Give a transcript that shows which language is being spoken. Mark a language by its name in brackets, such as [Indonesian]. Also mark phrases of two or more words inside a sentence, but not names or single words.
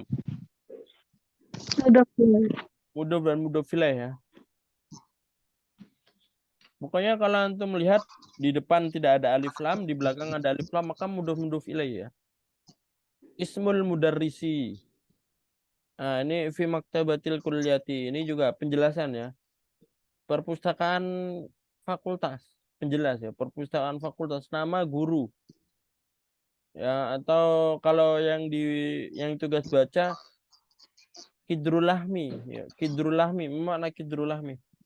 [Indonesian] Udah pilih. mudhof dan [Arabic] مضاف إليه [Indonesian] ya. Pokoknya kalau antum melihat di depan tidak ada alif lam, di belakang ada alif lam, maka [Arabic] مضاف إليه [Indonesian] ya. [Arabic] اسم المدرس. [Indonesian] Nah, ini [Arabic] في مكتبة الكلية. [Indonesian] Ini juga penjelasan ya. Perpustakaan fakultas. Penjelas ya, perpustakaan fakultas, nama guru. Ya, atau kalau yang tugas baca [Arabic] قدر اللحم, [Indonesian] ya, [Arabic] قدر اللحم, [Indonesian] mana [Arabic] قدر اللحم?